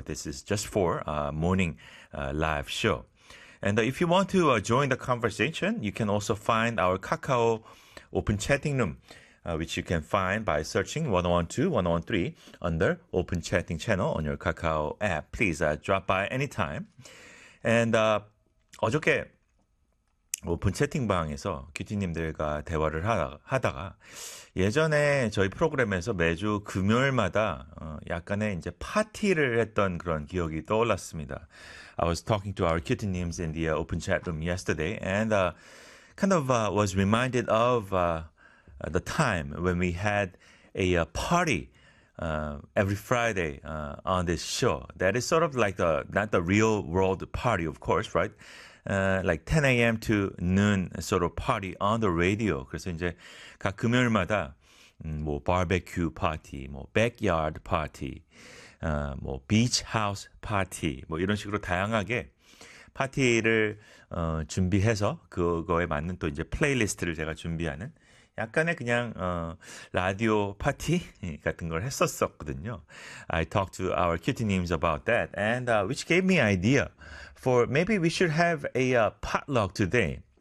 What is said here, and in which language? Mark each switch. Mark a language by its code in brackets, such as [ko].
[en] This is just for morning live show. And if you want to join the conversation, you can also find our Kakao Open Chatting Room, which you can find by searching 112-113 under Open Chatting Channel on your Kakao app. Please drop by anytime. [ko] And 어저께 오픈 채팅방에서 큐티님들과 대화를 하다가 예전에 저희 프로그램에서 매주 금요일마다 약간의 이제 파티를 했던 그런 기억이 떠올랐습니다. [en] I was talking to our cutie-nims in the open chat room yesterday and kind of was reminded of the time when we had a party every Friday on this show. That is sort of like the not the real world party, of course, right? Like 10 a.m. to noon sort of party on the radio. [ko] 그래서 이제 각 금요일마다 뭐 바베큐 파티, 뭐 백야드 파티, 뭐 비치 하우스 파티, 뭐 이런 식으로 다양하게 파티를 준비해서 그거에 맞는 또 이제 플레이리스트를 제가 준비하는 약간의 그냥 라디오 파티 같은 걸 했었었거든요. [en] I talked to our cutie-nims about that, and which gave me idea for maybe we should have a potluck today.